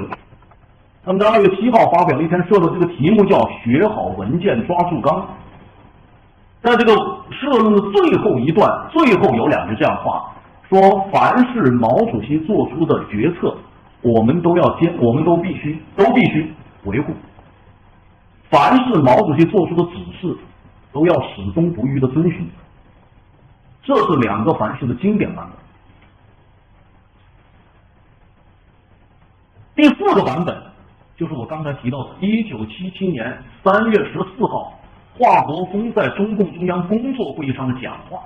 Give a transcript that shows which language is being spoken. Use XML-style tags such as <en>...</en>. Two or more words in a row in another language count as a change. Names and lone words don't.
<zh>他們在2月7號發表了一篇社論，這個題目叫“學好文件，抓住鋼”。在這個社論的最後一段，最後有2句這樣的話，說：“凡是毛主席做出的決策， 我們都必須維護。凡是毛主席做出的指示，都要始終不渝的遵循。这是两个凡是的经典版本。第4个版本就是我刚才提到的1977年3月14号华国锋在中共中央工作会議上的講話。</zh>